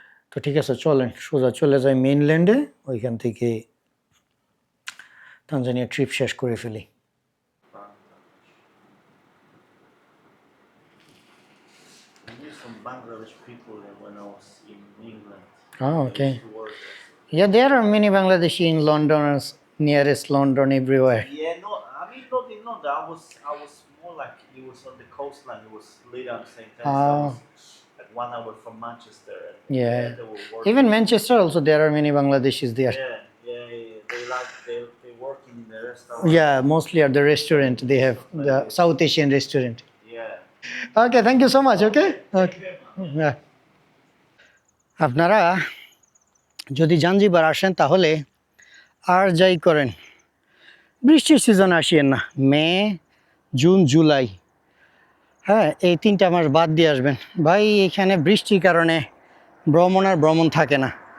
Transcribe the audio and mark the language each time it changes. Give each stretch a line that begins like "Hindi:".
Bangla: তো ঠিক আছে, চলেন সোজা চলে যাই মেইনল্যান্ডে, ওইখান থেকে তানজানিয়া ট্রিপ শেষ করে ফেলি।
English: I knew some Bangladesh people when I was in England. Oh, okay. Yeah, there are many Bangladeshi in London, nearest London, everywhere. Yeah, no, I mean not in London. I was more like it was on the coastline. It was literally at the same time. So I was like 1 hour from Manchester. And Yeah. they were working. Even Manchester also, there are many Bangladeshis there. They work in the restaurant. Yeah, mostly at the restaurant. They have the South Asian restaurant. Yeah. Okay, thank you so much. Okay. Okay. Yeah.
Bangla: আপনারা যদি Zanzibar আসেন তাহলে আর যাই করেন, বৃষ্টির season আসিয়েন না। মে, June, July, হ্যাঁ, এই 3টা মাস বাদ দিয়ে আসবেন। ভাই এখানে বৃষ্টির কারণে ভ্রমণ থাকে না।